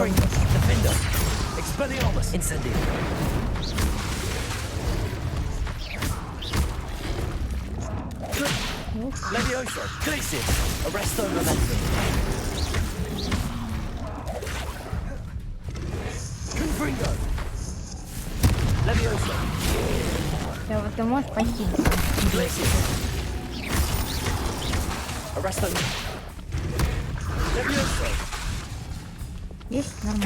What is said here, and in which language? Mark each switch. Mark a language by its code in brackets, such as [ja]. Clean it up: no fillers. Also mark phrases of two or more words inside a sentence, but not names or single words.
[la] Leviosa, Glacius, Arresto Momentum. Confringo. Leviosa. [ru] Да, вот ты можешь похитить. [la] Glacius. Arresto. Leviosa. [ru] Есть нормально.